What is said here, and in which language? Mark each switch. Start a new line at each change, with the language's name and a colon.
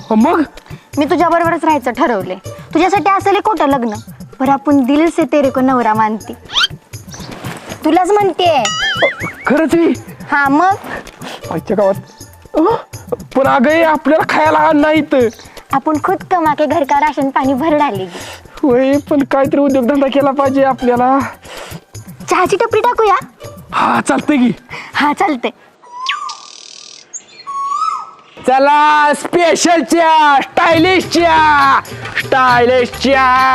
Marathi: हो मग मी तुझ्या बरोबरच राहायचं ठरवलंय. तुझ्यासाठी असेल खोटं लग्न, पर आपण
Hindi: दिल से तेरे को
Marathi: नवरा मानती. तुलाच म्हणते. खरंच मी हा मग आजच्या गावात. पण अगं आपल्याला खायला नाही तर.
Hindi: आपण खुद कमा के घर का राशन पाणी भर डालेगी.
Marathi: होय, पण काहीतरी उद्योगधंदा केला पाहिजे आपल्याला. चहाची टपरी टाकूया. हा चालतंय की. हा चालते. चला स्पेशल च्या, स्टायलिश च्या, स्टायलिश च्या.